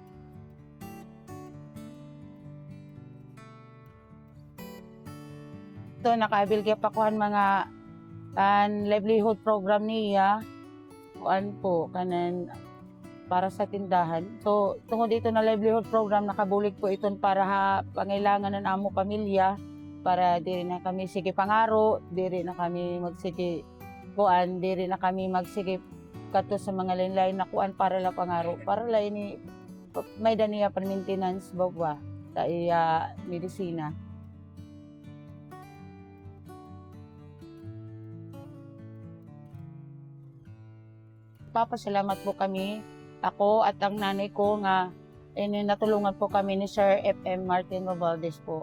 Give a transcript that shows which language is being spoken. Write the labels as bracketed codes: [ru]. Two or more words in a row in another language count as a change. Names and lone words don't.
[tl] Ito, naka-avail kaya pa kuhan mga [en] livelihood program [tl] niya. [war] Kuan po, kanan para sa tindahan. [tl] So, tungkol dito na [en] livelihood program, [war] nakabulig po ito para pangailangan ng amo pamilya, para diri na kami sige pangaro, diri na kami magsige kuan, diri na kami magsige kato sa mga lain-lain na kuan para la pangaro, para la ini may daniya pa maintenance bawa sa iya medisina. [tl] Papasalamat po kami, ako at ang nanay ko nga natulungan po kami ni Sir FM Martin Romualdez po.